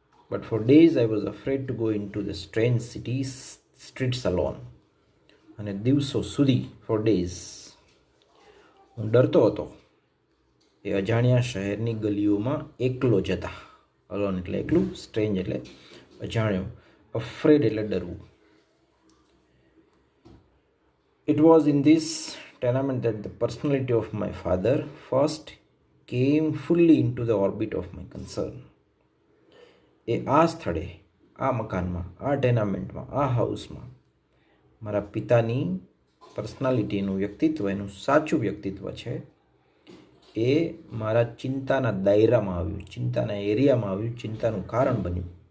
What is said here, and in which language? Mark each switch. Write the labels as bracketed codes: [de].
[en] But four days I was afraid to go into the strange city streets alone. [gu] અને દિવસો સુધી, [en] four days, [gu] હું ડરતો હતો એ અજાણ્યા શહેરની ગલીઓમાં એકલો જતા. અલોન એટલે એકલું, સ્ટ્રેન્જ એટલે અજાણ્યો, અફ્રેડ એટલે ડરવું. [en] It was in this tenement that the personality of my father first came fully into the orbit of my concern. [gu] એ આ સ્થળે, આ મકાનમાં, આ ટેનામેન્ટમાં, આ હાઉસમાં મારા પિતાની પર્સનાલિટીનું વ્યક્તિત્વ, એનું સાચું વ્યક્તિત્વ છે એ મારા ચિંતાના દાયરામાં આવ્યું, ચિંતાના એરિયામાં આવ્યું, ચિંતાનું કારણ બન્યું.